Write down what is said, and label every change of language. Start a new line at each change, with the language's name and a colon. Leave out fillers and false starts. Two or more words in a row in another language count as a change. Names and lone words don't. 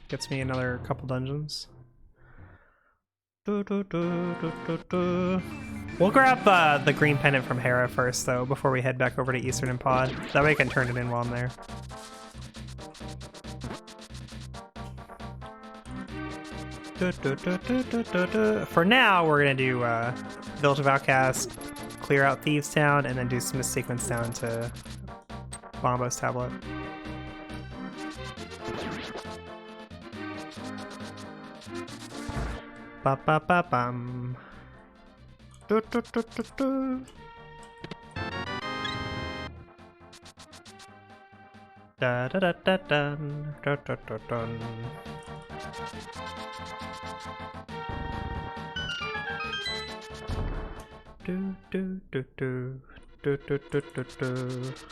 English: Gets me another couple dungeons. We'll grab the green pendant from Hera first, though, before we head back over to Eastern and Pod. That way I can turn it in while I'm there. For now, we're gonna do Village of Outcast, clear out Thieves Town, and then do some sequence down to Bombo's Tablet. Ba ba ba bum. Do do do do do. Da da da da dun da da da dun. Do do do do do do do do do.